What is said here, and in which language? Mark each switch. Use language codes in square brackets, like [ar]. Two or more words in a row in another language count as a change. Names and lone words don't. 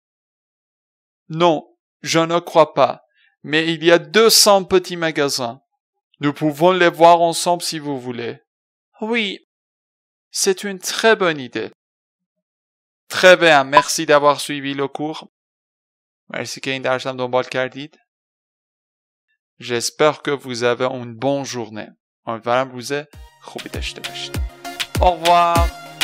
[fr] Non, je ne crois pas. mais il y a 200 petits magasins. Nous pouvons les voir ensemble si vous voulez. Oui, c'est une très bonne idée. Très bien, merci d'avoir suivi le cours. [fa] مرسی که این درسم دنبال کردید. [fr] J'espère que vous avez une bonne journée. [fa] امیدوارم روز خوبی داشته باشید. [fr] Au revoir.